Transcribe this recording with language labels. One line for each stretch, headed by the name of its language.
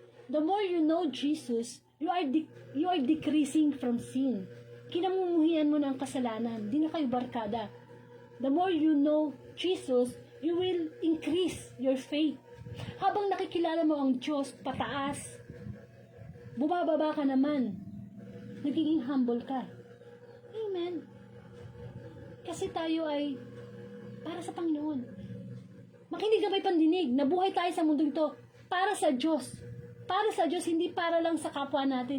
English: The more you know Jesus, you are decreasing from sin.
Filipino: Kinamumuhian mo na ang kasalanan. Di na kayo barkada.
English: The more you know Jesus, you will increase your faith.
Filipino: Habang nakikilala mo ang Diyos pataas, bumababa ka naman. Nagiging humble ka. Amen. Kasi tayo ay para sa Panginoon. Makinig ka may pandinig. Nabuhay tayo sa mundo ito para sa Diyos. Para sa Diyos, hindi para lang sa kapwa natin.